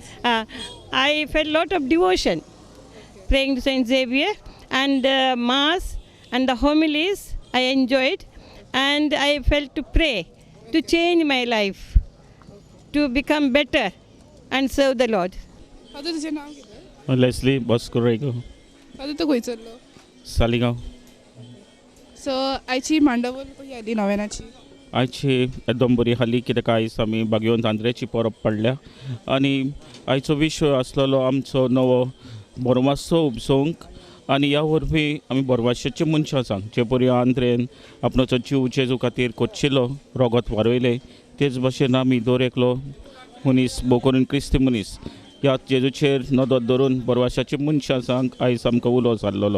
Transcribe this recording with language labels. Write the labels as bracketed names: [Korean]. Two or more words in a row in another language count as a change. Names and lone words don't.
[English] I felt a lot of devotion praying to St. Xavier, and Mass and the homilies I enjoyed, and I felt to pray to change my life, to become better and serve the Lord. [Konkani] आता तुझे नाव किती? लेस्ली बॉस्कोरेगो आता तो खंय चल्लो? सालिगांव. सो आयची मांडवल कशी आली नोवेनाची? आयची एकदम बरी हाली कित्याक आयज आमी बागयोन चांद्रेची परब पडल्या आनी आयचो विशय आसलेलो आमचो नवो बोरमासो उपसोवंक आनी ह्या वरवीं आमी बोरमाशेचे मनशां सांग जे परी आंध्रेन आपणाचो जीव जेजू खातीर कोच्चिल्लो रोगत वारयले तेच भशेन आमी दर एकलो मनीस भोव करून क्रिस्ती मनीस ह्या जेजूचेर नदर धरून बोरमाशाचे मनशां सांग आयज आमकां उलो जाल्लो.